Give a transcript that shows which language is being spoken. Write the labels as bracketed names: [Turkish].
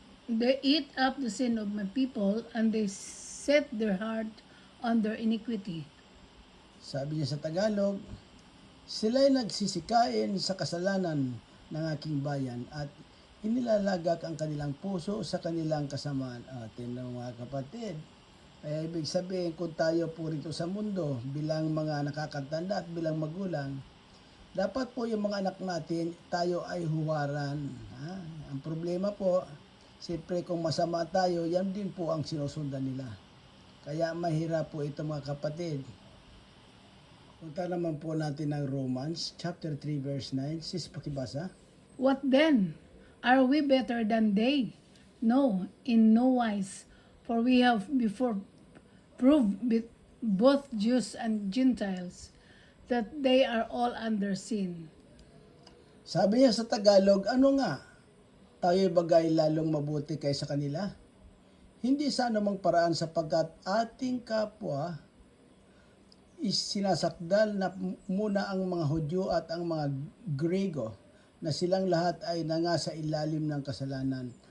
[English] They eat up the sin of my people, and they set their heart on their iniquity. [Filipino] Sabi niya sa Tagalog, sila'y nagsisikain sa kasalanan ng aking bayan at inilalagak ang kanilang puso sa kanilang kasamaan. Atin ng mga kapatid. Ibig sabihin, kung tayo po rito sa mundo bilang mga nakakatanda at bilang magulang, dapat po yung mga anak natin, tayo ay huwaran. Ang problema po, siyempre kung masama tayo, yan din po ang sinusundan nila. Kaya mahirap po ito mga kapatid. Punta naman po natin ng Romans chapter 3 verse 9. Sis, pakibasa. [English] What then? Are we better than they? No, in no wise. For we have before proved both Jews and Gentiles that they are all under sin. [Filipino] Sabi niya sa Tagalog, ano nga? Tayo'y bagay lalong mabuti kaysa kanila? Hindi sa anumang paraan, sapagkat ating kapwa sinasakdal na muna ang mga Hudyo at ang mga Grego, na silang lahat ay nangasa ilalim ng kasalanan.